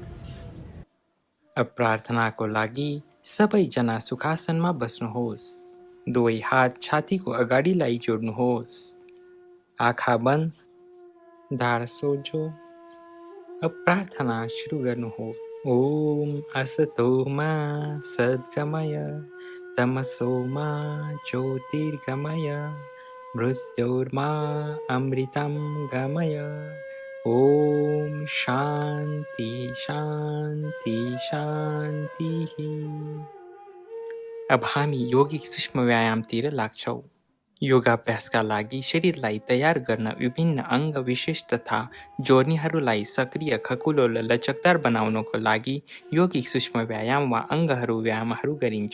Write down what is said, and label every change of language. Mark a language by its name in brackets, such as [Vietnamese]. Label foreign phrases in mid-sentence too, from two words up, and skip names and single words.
[Nepali] अब प्रार्थनाको लागि सबैजना सुखासनमा बस्नुहोस्। दुवै हात छातीको अगाडिलाई जोड्नुहोस्। आँखा बन्द, ढाड सोझो। अब प्रार्थना सुरु गर्नुहोस्। [Sanskrit] ओम असतो मा सद्गमय तमसो मा ज्योतिर्गमय मृत्योर्मा अमृतं गमय। ओम शान्ति शान्ति शान्ति। [Nepali] अब हामी यौगिक सूक्ष्म व्यायामतिर लाग्छौँ। योगाभ्यासका लागि शरीरलाई तयार गर्न विभिन्न अङ्ग विशेष तथा जोड्नीहरूलाई सक्रिय, खकुलो र लचकदार बनाउनको लागि यौगिक सूक्ष्म व्यायाम वा अङ्गहरू व्यायामहरू गरिन्छ।